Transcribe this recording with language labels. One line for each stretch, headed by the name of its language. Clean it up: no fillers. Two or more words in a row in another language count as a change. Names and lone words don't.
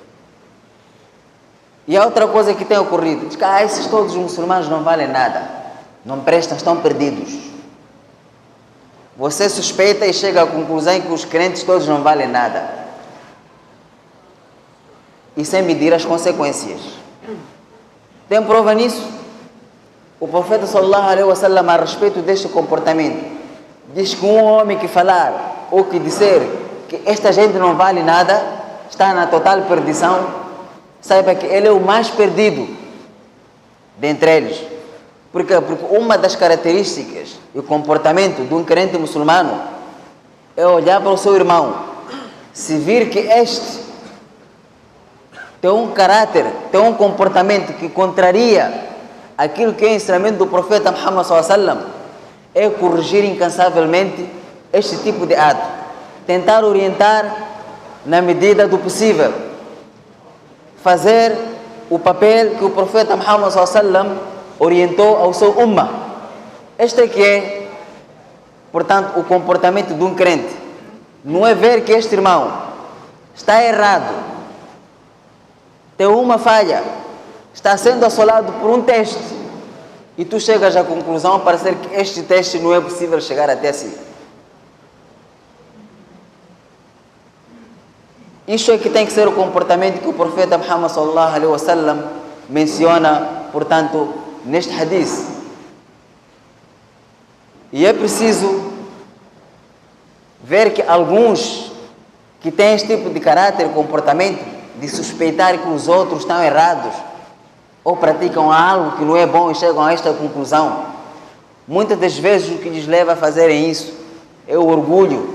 Portuguese: E a outra coisa que tem ocorrido, diz que esses todos os muçulmanos não valem nada, não prestam, estão perdidos. Você suspeita e chega à conclusão que os crentes todos não valem nada. E sem medir as consequências. Tem prova nisso? O profeta
Arabic: صلى الله عليه وسلم,
Portuguese: a respeito deste comportamento, diz que um homem que falar ou que disser que esta gente não vale nada, está na total perdição, saiba que ele é o mais perdido dentre eles. Por quê? Porque uma das características e o comportamento de um crente muçulmano é olhar para o seu irmão. Se vir que este tem um caráter, tem um comportamento que contraria aquilo que é o ensinamento do profeta Muhammad
Arabic: صلى الله عليه وسلم,
Portuguese: é corrigir incansavelmente este tipo de ato. Tentar orientar na medida do possível. Fazer o papel que o profeta Muhammad
Arabic: صلى الله عليه وسلم
Portuguese: orientou ao seu ummah. Este é que é, portanto, o comportamento de um crente. Não é ver que este irmão está errado, tem uma falha, está sendo assolado por um teste, e tu chegas à conclusão, parece que este teste não é possível chegar até si. Isto é que tem que ser o comportamento que o profeta Muhammad
Arabic: صلى الله عليه وسلم
Portuguese: menciona, portanto, neste hadith. E é preciso ver que alguns que têm este tipo de caráter e comportamento de suspeitar que os outros estão errados ou praticam algo que não é bom e chegam a esta conclusão, muitas das vezes o que lhes leva a fazerem isso é o orgulho.